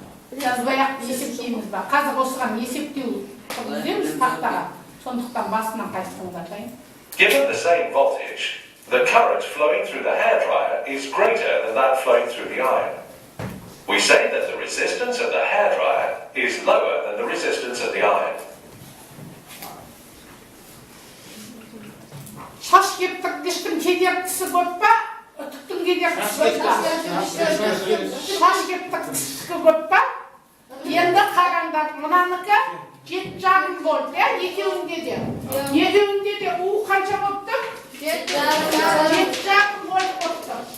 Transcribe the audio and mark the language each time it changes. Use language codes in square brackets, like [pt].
[kk] Жазбай-ақ есептейміз ба? Қазір осыған есептеу жүргіземіз тақтаға. Сондықтан басынан қайтсаңдар. [en] Given the same voltage, the current flowing through the hairdryer is greater than that flowing through the iron. We say that the resistance of the hairdryer is lower than the resistance of the iron. [kk] Шаш кептіргіштің кедергісі көп па? Үтіктің кедергісі көп па? Шаш кептіргіші көп па? Енді қараңдар, мұнаныкі 7,5 вольт, екеуінде де. Екеуінде де у қанша болыпты? 7,5 вольт болыпты.